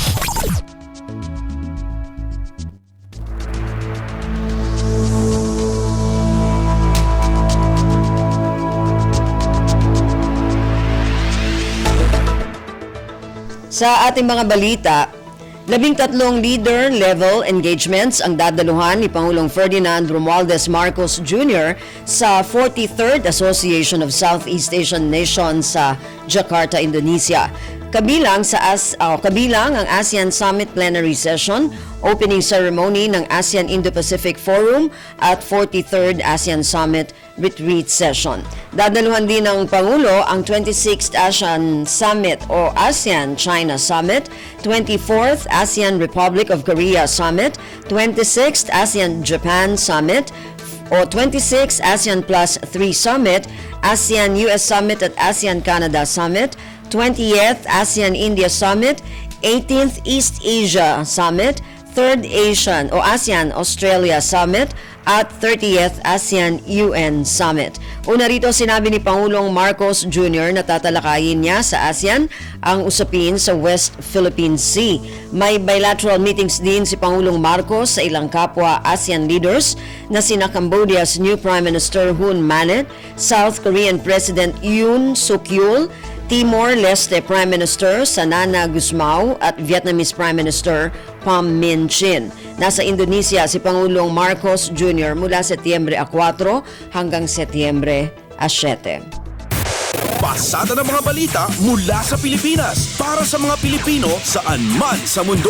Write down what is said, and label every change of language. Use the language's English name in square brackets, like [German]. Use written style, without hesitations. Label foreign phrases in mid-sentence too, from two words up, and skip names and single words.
[Filipino] Sa ating mga balita, 13 [English] leader-level engagements [Filipino] ang dadaluhan ni Pangulong Ferdinand Romualdez Marcos Jr. sa 43rd Association of Southeast Asian Nations sa Jakarta, Indonesia. Kabilang ang ASEAN Summit Plenary Session, opening ceremony ng ASEAN Indo-Pacific Forum at 43rd ASEAN Summit Retreat Session. Dadaluhan din ng Pangulo ang 26th ASEAN Summit o ASEAN China Summit, 24th ASEAN Republic of Korea Summit, 26th ASEAN Japan Summit, o 26th ASEAN Plus 3 Summit, ASEAN US Summit at ASEAN Canada Summit, 20th ASEAN India Summit, 18th East Asia Summit, 3rd ASEAN o ASEAN Australia Summit at 30th ASEAN UN Summit. Una rito sinabi ni Pangulong Marcos Jr. na tatalakayin niya sa ASEAN ang usapin sa West Philippine Sea. May [English] bilateral meetings [Filipino] din si Pangulong Marcos sa ilang kapwa ASEAN leaders na sina [English] Cambodia's new Prime Minister [Filipino] Hun Manet, [English] South Korean President [Filipino] Yoon Suk-yeol, Timor-Leste [English] Prime Minister [Filipino] Sanana Gusmao at [English] Vietnamese Prime Minister [Filipino] Pham Minh Chinh. Nasa Indonesia si Pangulong Marcos Jr. mula Setyembre 4 hanggang Setyembre 7. Pasada ng mga balita mula sa Pilipinas para sa mga Pilipino saan man sa mundo.